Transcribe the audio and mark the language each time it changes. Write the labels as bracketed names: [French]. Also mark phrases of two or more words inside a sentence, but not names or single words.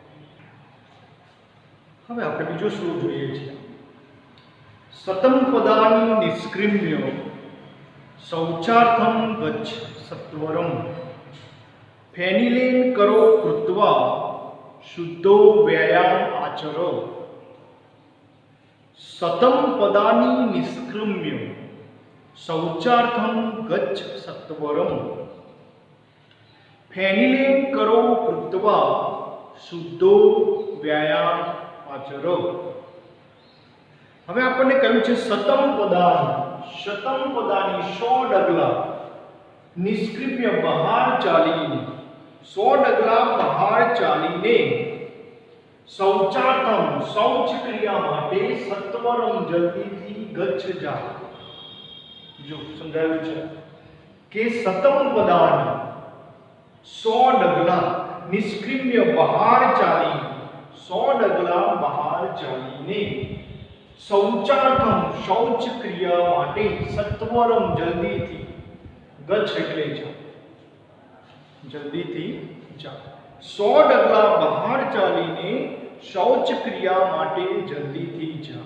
[Gujarati] હવે આપણે બીજો શ્લોક જોઈએ છીએ। [Sanskrit] સતમ પદાની નિષ્ક્રિમ્ય શૌચાર્થમ ગચ્છ સત્વરમ, ફેનિલેન કરો કૃત્વા શુદ્ધો વ્યાયામ આચર। सतम पदानी निष्क्रम्य शौचार्थम गच्छ सत्वरम, फेनिलेन करो कृत्वा शुद्धो व्यायाम आचरो। [Gujarati] હવે આપણને કહ્યું છે સતમ પદાની, શતમ પદાની 100 ડગલા, નિષ્ક્રિમ્ય બહાર ચાલીને, 100 ડગલા બહાર ચાલીને, શૌચાર્થમ શૌચ ક્રિયા માટે સત્વરમ જલ્દી થી ગચ્છ જા। जो समझाયું છે કે સતમ પદાની 100 ડગલા નિષ્ક્રિય બહાર ચાલી 100 ડગલા બહાર ચાલીને શૌચાર્થમ શૌચ ક્રિયા માટે સત્વરમ જલ્દીથી ગચ્છ એટલે જા જલ્દીથી જા 100 ડગલા બહાર ચાલીને શૌચ ક્રિયા માટે જલ્દીથી જા.